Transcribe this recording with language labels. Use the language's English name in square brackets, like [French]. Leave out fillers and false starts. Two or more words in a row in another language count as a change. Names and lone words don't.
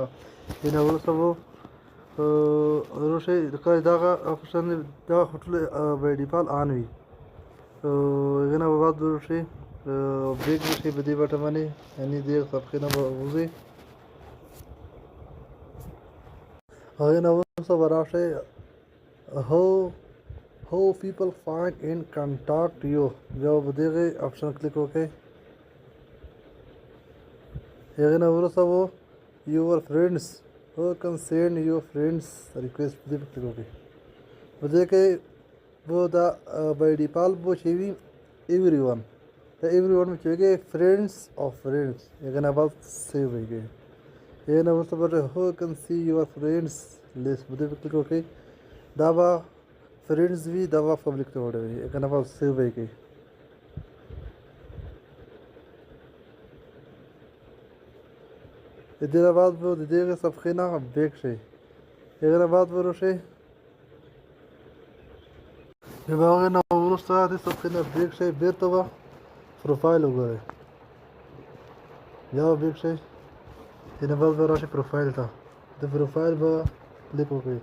[Pashto] هغې نه وروسته به ورشئ دغه آپشن دغه خو ټول [English] by default on [Pashto] وي، هغې نه به بعد ورشئ بیک وشئ په دې بټن باندې یعنې دې صفحې نه به ووځئ. هغې نه وروسته به راشئ [English] how people find and contact you [Pashto] بیا به دغې آپشن کلیک وکړئ. هغې نه وروسته به [English] your friends who can send your friends request [Pashto] په دې به کلیک وکړئ. په دې کې به دا [English] by default [Pashto] به چې وي [English] every one [Pashto] دا [English] every one [Pashto] چې وکړئ فرینډز او فرینډز، هغې نه بعد سیو به کړئ. هغې نه وروسته به [English] who can see your friends list [Pashto] په دې به کلیک وکړئ دا به فرینډز وي دا به پبلک ته وړوي، هغې نه بعد سیو به کړئ. د دې نه بعد به د دغې صفحې نه بیک شئ، هغې نه بعد به ورشئ بیا به هغې نه وروسته دې صفحې نه بیک شئ بېرته به پروفایل وګورئ، بیا به بیک شئ، هغې نه بعد به راشئ پروفایل ته، د پروفایل به کلیک وکړئ.